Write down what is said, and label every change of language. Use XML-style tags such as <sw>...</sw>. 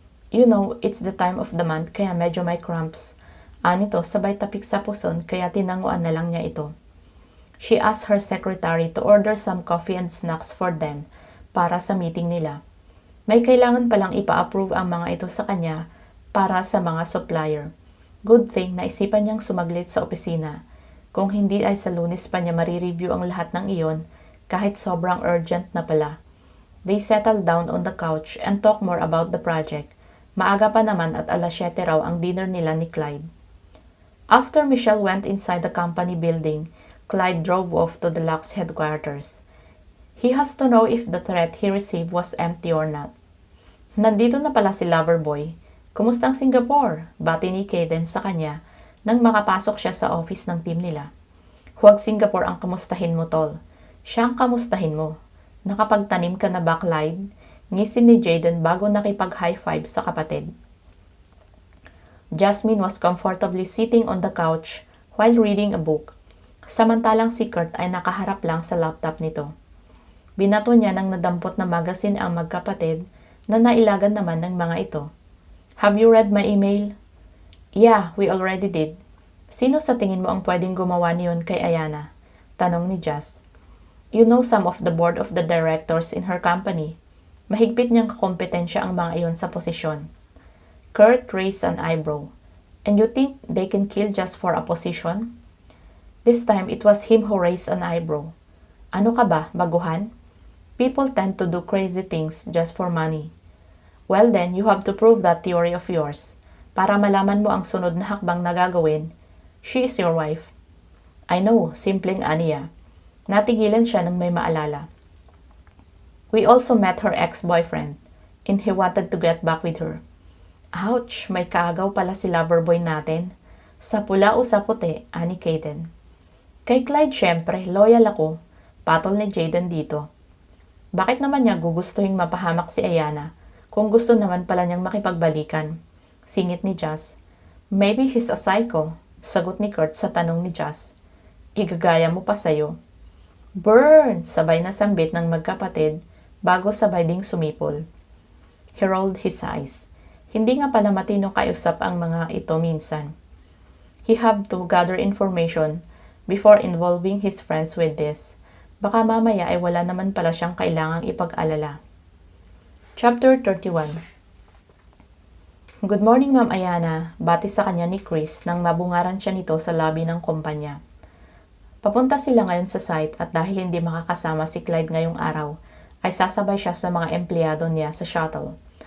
<en>You know, it's the time of the month</en> <tl>kaya medyo may cramps. Anito sabay tapik sa puson kaya tinanguan na lang niya ito.</tl> <en>She asked her secretary to order some coffee and snacks for them</en> <tl>para sa meeting nila. May kailangan palang ipa-approve ang mga ito sa kanya para sa mga supplier. Good thing na isipan niyang sumaglit sa opisina. Kung hindi ay sa Lunes pa niya marireview ang lahat ng iyon kahit sobrang urgent na pala.</tl> <en>They settled down on the couch and talked more about the project.</en> <tl>Maaga pa naman at 7:00 raw ang dinner nila ni Clyde.</tl> <en>After Michelle went inside the company building, Clyde drove off to the Lux headquarters. He has to know if the threat he received was empty or not.</en> <tl>Nandito na pala si Loverboy. Kumusta ang Singapore? Bati ni Kaden sa kanya nang makapasok siya sa office ng team nila. Huwag Singapore ang kamustahin mo, tol. Siya ang kamustahin mo. Nakapagtanim ka na ba, Clyde? Ngisin ni Jaden bago nakipag-high five sa kapatid.</tl> <en>Jasmine was comfortably sitting on the couch while reading a book.</en> <tl>Samantalang si Kurt ay nakaharap lang sa laptop nito. Binato niya ng nadampot na magazine ang magkapatid na nailagan naman ng mga ito.</tl> <en>Have you read my email? Yeah, we already did.</en> <tl>Sino sa tingin mo ang pwedeng gumawa niyon kay Ayana? Tanong ni Jazz.</tl> <en>You know some of the board of the directors in her company.</en> <tl>Mahigpit niyang kakompetensya ang mga iyon sa posisyon.</tl> <en>Kurt raised an eyebrow. And you think they can kill just for a position? This time, it was him who raised an eyebrow.</en> <tl>Ano ka ba, baguhan?</tl> <en>People tend to do crazy things just for money. Well then, you have to prove that theory of yours.</en> <tl>Para malaman mo ang sunod na hakbang na gagawin,</tl> <en>she is your wife. I know,</en> <tl>simpleng Aniya. Natigilan siya nang may maalala.</tl> <en>We also met her ex-boyfriend, and he wanted to get back with her.</en> <tl>Ouch, may kaagaw pala si loverboy natin. Sa pula o sa puti, ani Kaden. Kay Clyde syempre, loyal ako. Patol ni Jaden dito. Bakit naman niya gugustuhin mapahamak si Ayana kung gusto naman pala niyang makipagbalikan? Singit ni Jazz.</tl> <en>Maybe he's a psycho,</en> <tl>sagot ni Kurt sa tanong ni Jazz. Igagaya mo pa sa'yo. Burn! Sabay na sambit ng magkapatid bago sabay ding sumipol.</tl> <en>He rolled his eyes.</en> <tl>Hindi nga pala matino kausap ang mga ito minsan.</tl> <en>He had to gather information before involving his friends with this.</en> <tl>Baka mamaya ay wala naman pala siyang kailangang ipag-alala. Chapter 31.</tl> <en>Good morning,</en> <tl>Ma'am Ayana, bati sa kanya ni Chris nang mabungaran siya nito sa lobby ng kumpanya. Papunta sila ngayon sa site at dahil hindi makakasama si Clyde ngayong araw, ay sasabay siya sa mga empleyado niya sa shuttle.</tl>